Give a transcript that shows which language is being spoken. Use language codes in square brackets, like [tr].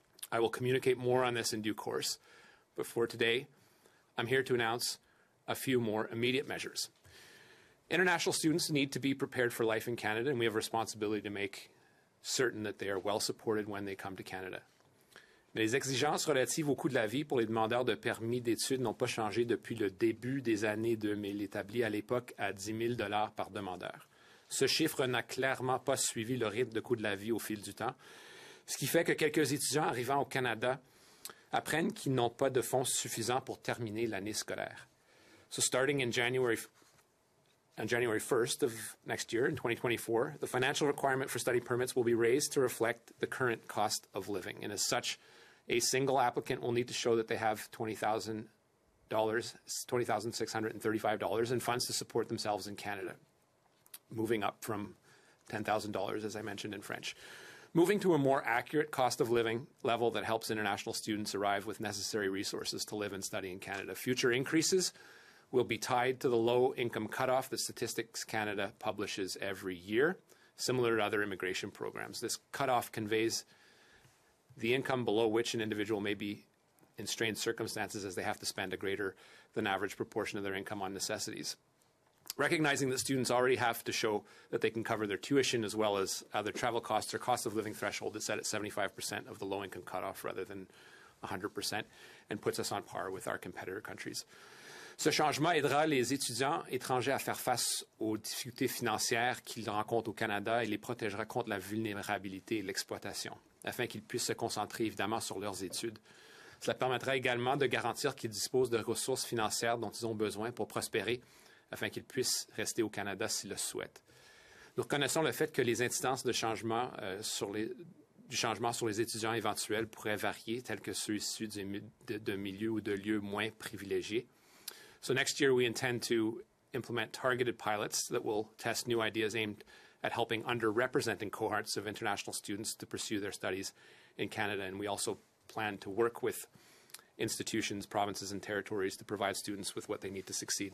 [en] I will communicate more on this in due course, but for today, I'm here to announce a few more immediate measures. International students need to be prepared for life in Canada, and we have a responsibility to make certain that they are well supported when they come to Canada. [fr] Mais les exigences relatives au coût de la vie pour les demandeurs de permis d'études n'ont pas changé depuis le début des années 2000, établi à l'époque à 10 000 $ par demandeur. Ce chiffre n'a clairement pas suivi le rythme de coût de la vie au fil du temps, ce qui fait que quelques étudiants arrivant au Canada apprennent qu'ils n'ont pas de fonds suffisants pour terminer l'année scolaire. [en] So starting on January 1st of next year, in 2024, the financial requirement for study permits will be raised to reflect the current cost of living. And as such, a single applicant will need to show that they have $20,635 in funds to support themselves in Canada, moving up from $10,000, as I mentioned in French. Moving to a more accurate cost of living level that helps international students arrive with necessary resources to live and study in Canada. Future increases will be tied to the low income cutoff that Statistics Canada publishes every year, similar to other immigration programs. This cutoff conveys the income below which an individual may be in strained circumstances as they have to spend a greater than average proportion of their income on necessities. Recognizing that students already have to show that they can cover their tuition as well as their travel costs, their cost of living threshold is set at 75% of the low income cutoff rather than 100%, and puts us on par with our competitor countries. [fr] Ce changement aidera les étudiants étrangers à faire face aux difficultés financières qu'ils rencontrent au Canada et les protégera contre la vulnérabilité et l'exploitation, afin qu'ils puissent se concentrer évidemment sur leurs études. Cela permettra également de garantir qu'ils disposent de ressources financières dont ils ont besoin pour prospérer, afin qu'ils puissent rester au Canada s'ils le souhaitent. Nous reconnaissons le fait que les incidences de changement du changement sur les étudiants éventuels pourraient varier, tels que ceux issus de milieux ou de lieux moins privilégiés. [en] So next year, we intend to implement targeted pilots that will test new ideas aimed at helping underrepresented cohorts of international students to pursue their studies in Canada. And we also plan to work with institutions, provinces, and territories to provide students with what they need to succeed.